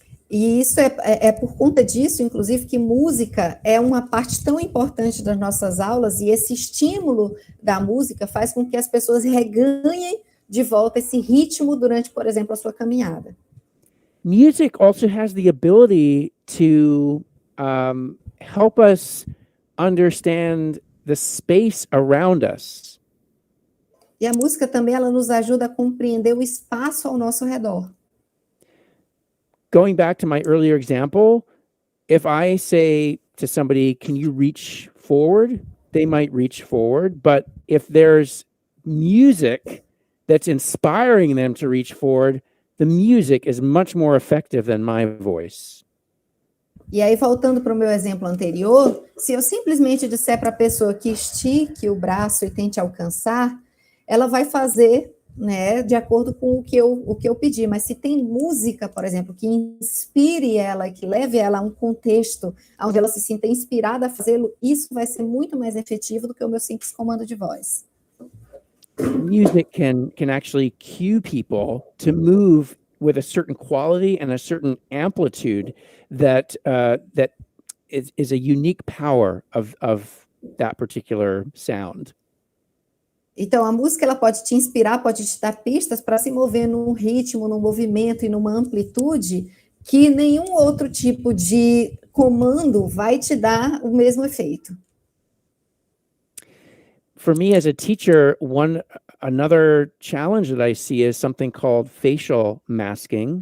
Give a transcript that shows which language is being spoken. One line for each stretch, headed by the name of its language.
Portuguese: E isso é por conta disso, inclusive, que música é uma parte tão importante das nossas aulas, e esse estímulo da música faz com que as pessoas reganhem de volta esse ritmo durante, por exemplo, a sua caminhada.
English: Music also has the ability to help us understand the space around us.
Portuguese: E a música também ela nos ajuda a compreender o espaço ao nosso redor.
English: Going back to my earlier example, if I say to somebody, can you reach forward? They might reach forward, but if there's music that's inspiring them to reach forward, the music is much more effective than my voice.
Portuguese: E aí, voltando para o meu exemplo anterior, se eu simplesmente disser para a pessoa que estique o braço e tente alcançar, ela vai fazer, né, de acordo com o que eu pedi. Mas se tem música, por exemplo, que inspire ela, que leve ela a um contexto onde ela se sinta inspirada a fazê-lo, isso vai ser muito mais efetivo do que o meu simples comando de voz.
English: Music can actually cue people to move with a certain quality and a certain amplitude that is a unique power of that particular sound.
Portuguese: Então, a música ela pode te inspirar, pode te dar pistas para se mover num ritmo, num movimento e numa amplitude que nenhum outro tipo de comando vai te dar o mesmo efeito.
English: For me as a teacher, another challenge that I see is something called facial masking.